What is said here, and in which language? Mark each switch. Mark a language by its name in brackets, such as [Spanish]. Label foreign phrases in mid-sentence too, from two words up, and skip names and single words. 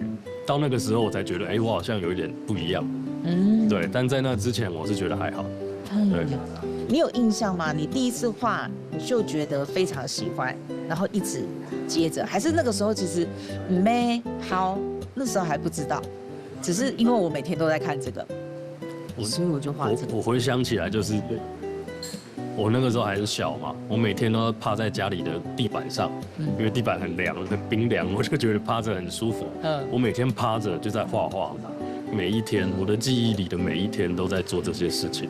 [Chinese] 到那個時候我才覺得，我好像有一點不一樣，對，但在那之前我是覺得還好，對。你有印象嗎？你第一次畫你就覺得非常喜歡，然後一直接着，還是那個時候其實沒好，那時候還不知道，只是因為我每天都在看這個。所以我就画这个。我回想起来就是。我那个时候还是小嘛，我每天都趴在家里的地板上，因为地板很凉，很冰凉，我就觉得趴着很舒服。我每天趴着就在画画，每一天我的记忆里的每一天都在做这些事情。